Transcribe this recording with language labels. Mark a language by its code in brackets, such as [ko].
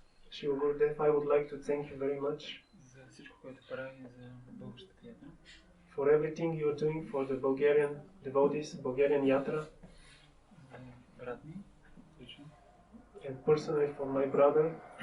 [en] Shri Gurudev, I would like to thank you very much [bg] за всичко, което прави за българската ятра. [en] for everything you are doing for the Bulgarian devotees, Bulgarian Yatra, [bg] За брат ми, лично, [en] and personally for my brother